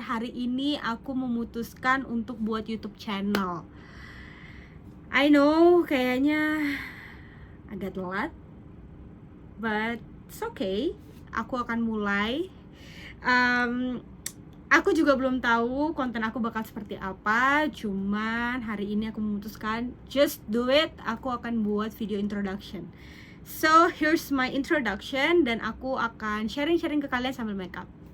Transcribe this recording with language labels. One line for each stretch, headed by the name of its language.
Indonesian: Hari ini aku memutuskan untuk buat YouTube channel.
English: I know,
Indonesian: kayaknya agak telat,
English: but it's okay.
Indonesian: Aku akan mulai. Aku juga belum tahu konten aku bakal seperti apa. Cuman hari ini aku memutuskan
English: just do it.
Indonesian: Aku akan buat video introduction.
English: So here's my introduction,
Indonesian: dan aku akan sharing-sharing ke kalian sambil makeup.